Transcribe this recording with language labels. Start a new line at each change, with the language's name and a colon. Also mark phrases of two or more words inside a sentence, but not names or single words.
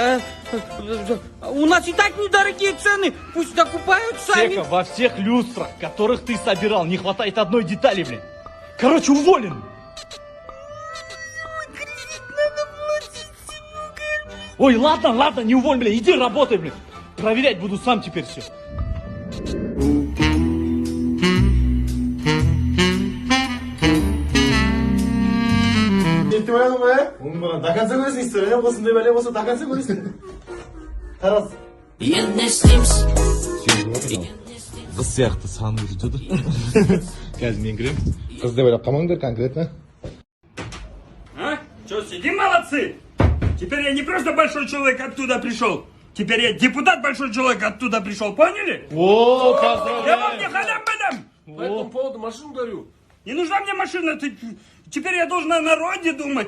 Russian: У нас и так недорогие цены, пусть докупают сами. Сека, во всех люстрах, которых ты собирал, не хватает одной детали, блин. Короче, уволен. Ой, ладно, не уволь, блин, иди работай, блин. Проверять буду сам теперь все.
Kazakh: Нетіп ойладың ба? Оның маған доконца көресің история. Осындай бәле болса доконца көресің. Қарас. Қыз сияқты сан жүрді. Қазір мен кірем. Қыз деп ойлап қалмаңдар конкретно.
Russian: А? Что, сидим молодцы? Теперь я не просто большой человек оттуда пришел. Теперь я депутат большой человек оттуда пришел, поняли? О, Я вам не халям-балям. По этому поводу машину дарю. Не нужна мне машина, теперь я должен о народе думать.